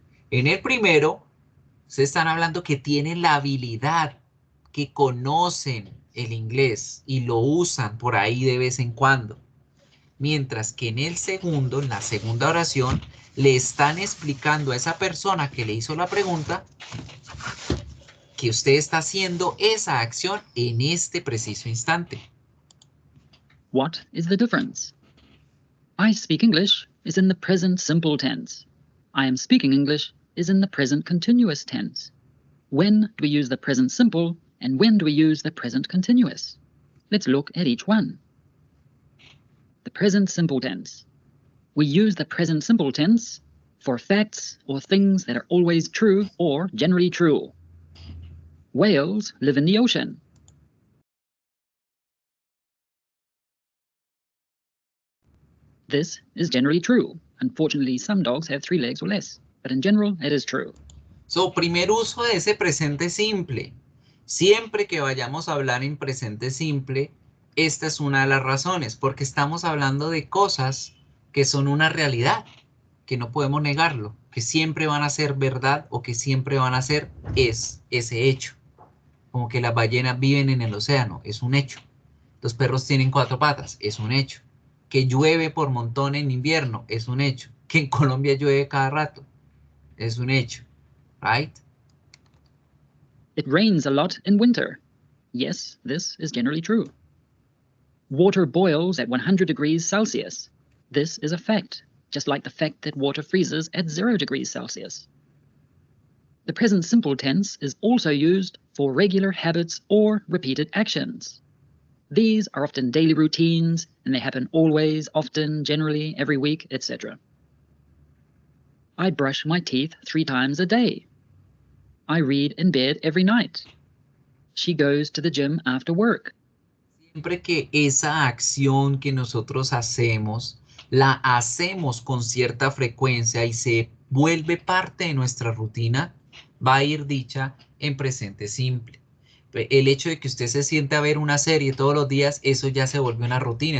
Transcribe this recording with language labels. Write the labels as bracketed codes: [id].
[es] En el primero, se están hablando que tienen la habilidad, que conocen el inglés y lo usan por ahí de vez en cuando. Mientras que en el segundo, en la segunda oración, le están explicando a esa persona que le hizo la pregunta que usted está haciendo esa acción en este preciso instante. [en] What is the difference? I speak English is in the present simple tense. I am speaking English is in the present continuous tense. When do we use the present simple and when do we use the present continuous? Let's look at each one. The present simple tense. We use the present simple tense for facts or things that are always true or generally true. Whales live in the ocean. This is generally true. Unfortunately, some dogs have 3 legs or less, but in general, it is true. [es] So, primer uso de ese presente simple. Siempre que vayamos a hablar en presente simple, esta es una de las razones, porque estamos hablando de cosas que son una realidad, que no podemos negarlo. que siempre van a ser verdad o que siempre van a ser es ese hecho. Como que las ballenas viven en el océano, es un hecho. Los perros tienen 4 patas, es un hecho. Que llueve por montón en invierno, es un hecho. Que en Colombia llueve cada rato, es un hecho. [en] Right? It rains a lot in winter. Yes, this is generally true. Water boils at 100 degrees Celsius. This is a fact, just like the fact that water freezes at 0 degrees Celsius. The present simple tense is also used for regular habits or repeated actions. These are often daily routines, and they happen always, often, generally, every week, etc. I brush my teeth 3 times a day. I read in bed every night. She goes to the gym after work. [es] Siempre que esa acción que nosotros hacemos, la hacemos con cierta frecuencia y se vuelve parte de nuestra rutina, va a ir dicha en presente simple. El hecho de que usted se siente a ver una serie todos los días, eso ya se volvió una rutina.